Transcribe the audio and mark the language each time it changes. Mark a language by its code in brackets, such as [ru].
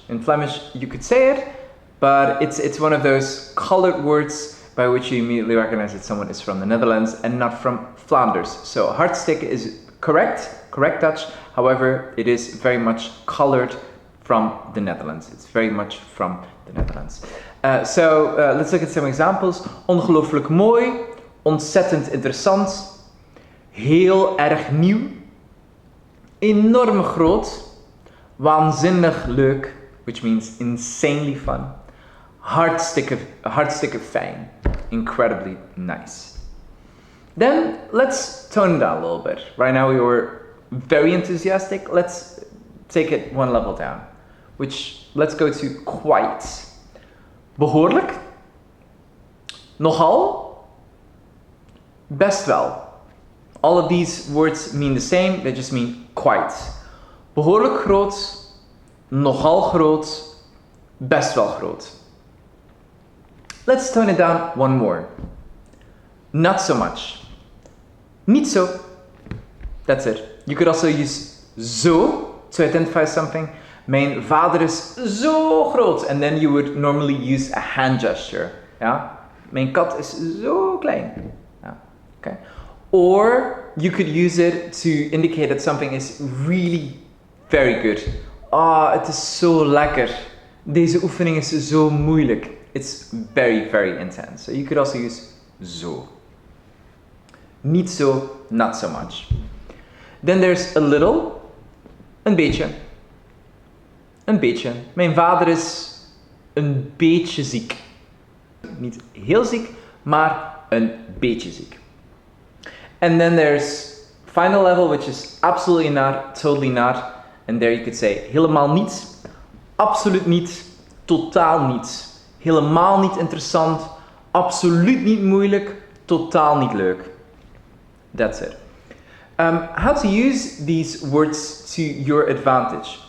[en] In Flemish, you could say it, but it's one of those colored words by which you immediately recognize that someone is from the Netherlands and not from Flanders. So hartstikke is correct Dutch. However, it is very much colored from the Netherlands. It's very much from the Netherlands. So let's look at some examples. [nl] Ongelooflijk mooi, ontzettend interessant. Heel erg nieuw, enorm groot, waanzinnig leuk, [en] which means insanely fun, [nl] hartstikke fijn, [en] incredibly nice. Then let's tone it down a little bit. Right now we were very enthusiastic. Let's take it one level down, let's go to quite. [nl] Behoorlijk, nogal, best wel. [en] All of these words mean the same, they just mean quite. [nl] Behoorlijk groot, nogal groot, best wel groot. [en] Let's tone it down one more. Not so much. [nl] Niet zo. [en] That's it. You could also use zo to identify something. [nl] Mijn vader is zo groot. [en] And then you would normally use a hand gesture. [nl] Ja? Mijn kat is zo klein. Ja. Okay. [en] Or you could use it to indicate that something is really very good. [nl] Het is zo lekker. Deze oefening is zo moeilijk. [en] It's very, very intense. So you could also use zo. [nl] Niet zo, [en] not so much. Then there's a little, [nl] een beetje. Een beetje. Mijn vader is een beetje ziek. Niet heel ziek, maar een beetje ziek. [en] And then there's final level, which is absolutely not, totally not. And there you could say [nl] helemaal niet, absoluut niet, totaal niet. Helemaal niet interessant, absoluut niet moeilijk, totaal niet leuk. [en] That's it. How to use these words to your advantage?